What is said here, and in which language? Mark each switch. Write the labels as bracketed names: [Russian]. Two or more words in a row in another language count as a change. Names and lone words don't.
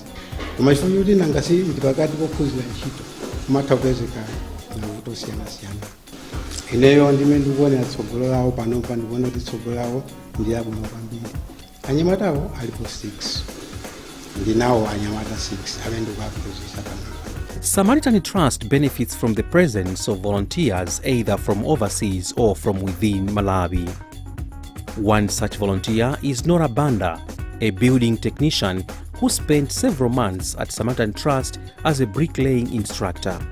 [Nyanja] Koma chifukwa kuti nangasi ndi pakati pophunzira ntchito kumatha kupezeka mavuto osiyanasiyana. Ineyo ndimene ndikuonera tsogolo lawo panopa ndikuona kuti tsogolo lawo ndi labwino kwambiri. Anyamatawo alipo 6 ndinawo anyamata 6 amene ndikuwaphunzitsa panopa. [English] Samaritan Trust benefits from the presence of volunteers either from overseas or from within Malawi. One such volunteer is Nora Banda, a building technician who spent several months at Samaritan Trust as a bricklaying instructor.